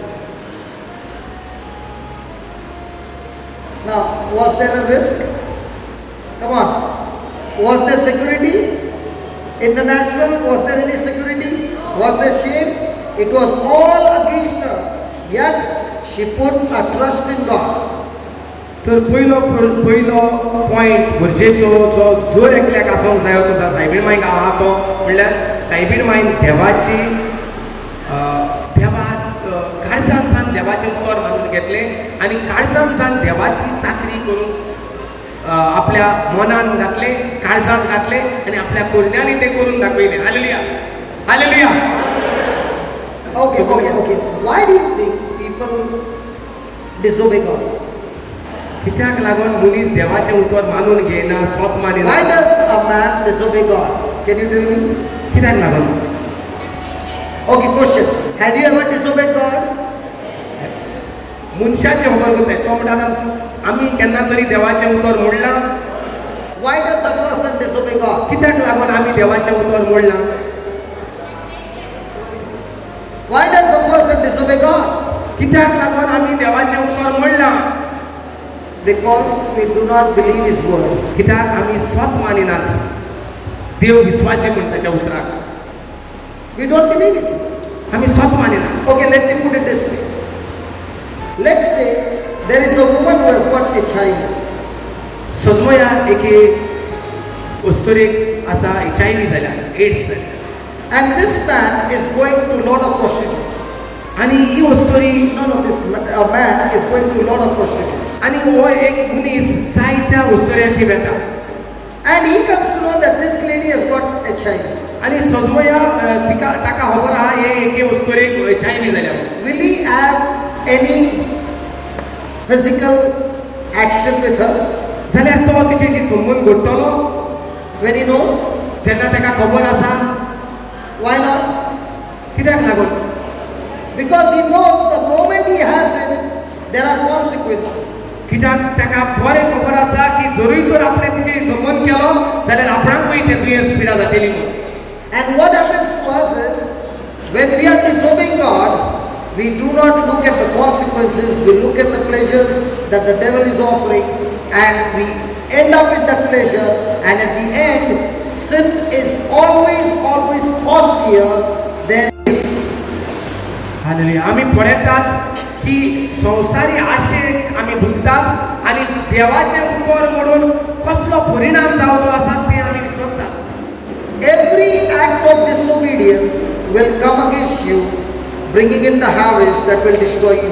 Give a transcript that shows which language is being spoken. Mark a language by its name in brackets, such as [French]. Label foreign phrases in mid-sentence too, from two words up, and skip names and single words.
[English] Now, was there a risk? Come on. Was there security? In the natural, was there any security? Was there shame? It was all against her. Yet, she put her trust in God. [Konkani] तर पयलो पॉयंट गरजेचो जो जर एकल्याक आसूंक जायो तो सायबीण मांयक आहा तो म्हणल्यार सायबीण मांयन देवाची काळजान सान देवाचें उतर मानून घेतलें आनी काळजान सान देवाची चाकरी करून आपल्या मनान घातलें, काळजांत घातलें आनी आपल्या कोरण्यांनी तें करून दाखयलें. हालेलुया, हालेलुया. [English] Okay. Why do you think people disobey God? [Konkani] कित्याक लागून मनीस देवाचें उतर मानून घेयना, स्वत मानिना? [English] Why does a man disobey God? Can you tell me? [Konkani] कित्याक लागून? [English] Okay, question. Have you ever disobeyed God? [Konkani] मनशाचें खबर करता तो म्हणटा आमी केन्ना तरी देवाचें उतर मोडलां. [English] Why does a person disobey God? [Konkani] कित्याक लागून आमी देवाचें उतर मोडलां? [English] Why does a person disobey God? [Konkani] कित्याक लागून आमी देवाचें उतर मोडलां? [English] Because we do not believe His word. [Konkani] कित्याक आमी स्वत मानिनात देव विश्वासी म्हण ताच्या उतराक. [English] We don't believe His word. [Konkani] आमी स्वत मानिनात. [English] Okay, let me put it this way. Let's say there is a woman who has got HIV. [Konkani] सजमोया एके अस्तोरेक आसा HIV जाल्या, एड्स जाल्या. [English] And this man is going to a lot of prostitutes. [Konkani] आनी ही अस्तोरी [English] a man is going to a lot of prostitutes. [Konkani] आनी हो एक मनीस जायत्या अस्तोऱ्याशी वेता. [English] And he comes to know that this lady has got HIV. [Konkani] आनी सजमोया ताका खबर आहा हे एके अस्तोरेक HIV जाल्या. [English] Will he have any physical action with her? [Konkani] जाल्यार तो तिचेशी संबंध घडटलो [English] When he knows? [Konkani] जेन्ना ताका खबर आसा. [English] Why not? [Konkani] कित्याक लागून? [English] Because he knows the moment he has it, there are consequences. [Konkani] कित्याक ताका बरें खबर आसा की जरूय तर आपणे तिचे संबंध केलो जाल्यार आपणाकूय तें दुयेंस पिडा जातली म्हणून. [English] And what happens to us is, when we are disobeying God, we do not look at the consequences, we look at the pleasures that the devil is offering, and we end up in that pleasure, and at the end, sin is always costlier than this. [Konkani] हालेलुया. आमी पळयतात की संवसारी आशेक आमी भुगतात आनी देवाचें उतर म्हणून कसलो परिणाम जावचो आसा तें आमी विसरतात. [English] Every act of disobedience will come against you, bringing in the harvest that will destroy you.